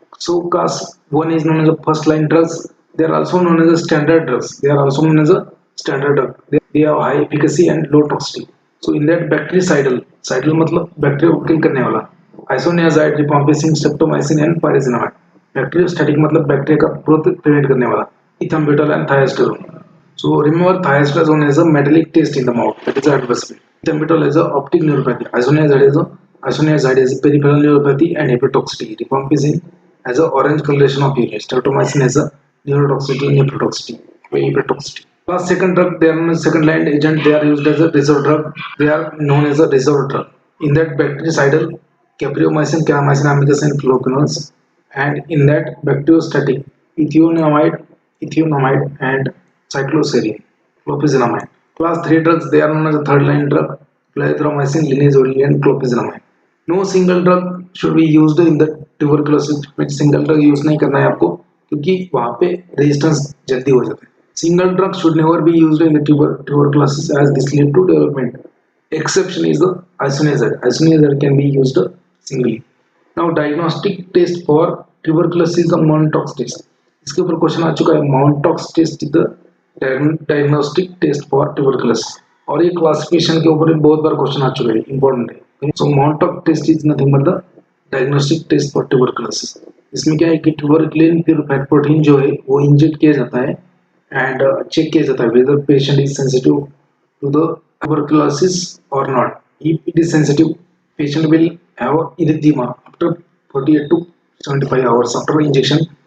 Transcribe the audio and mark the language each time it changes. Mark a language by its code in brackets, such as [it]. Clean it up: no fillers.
[en] So class 1 is known as the first line drugs. They are also known as the standard drugs. They are also known as a standard drug. They have high efficacy and low toxicity. So in that bactericidal [hi] मतलब bacteria को किल करने वाला, [en] isoniazid, rifampicin, streptomycin and pyrazinamide. Bacteriostatic [hi] मतलब bacteria का growth prevent करने वाला, [en] ethambutol and thiazolone. So remember thiazolone has a metallic taste in the mouth. That is adverse effect. Ethambutol has a optic neuropathy. Isoniazid has a peripheral neuropathy and hepatotoxicity. Rifampicin has a orange coloration of urine. Streptomycin has a neurotoxicity and hepatotoxicity. Plus second drug, they are known as second line agent. They are used as a reserve drug. They are known as a reserve drug. In that bactericidal, capreomycin, kanamycin, amikacin, fluoroquinolones, and in that bacteriostatic, ethionamide and cycloserine, clopidogrel. Class 3 drugs, they are known as a third line drug, clarithromycin, linezolid and clopidogrel. No single drug should be used in the tuberculosis. [hi] Single drug use नहीं करना है आपको क्योंकि वहाँ पे resistance जल्दी हो जाता है. [en] Single drug should never be used in the tuberculosis as this lead to development. Exception is the isoniazid. Isoniazid can be used singly. Now diagnostic test for tuberculosis is the Montox test. [hi] इसके ऊपर question आ चुका है. [en] Montox test is the diagnostic test for tuberculosis. [hi] और ये classification के ऊपर बहुत बार question आ चुका है, इंपॉर्टेंट है. [en] So Montox test is nothing but the diagnostic test for tuberculosis. [hi] इसमें क्या है कि tuberculin purified protein जो है वो इंजेक्ट किया जाता है and check किया जाता है [en] whether patient is sensitive to the tuberculosis or not. If it is sensitive, patient will have erythema after 48 to 75 hours after injection.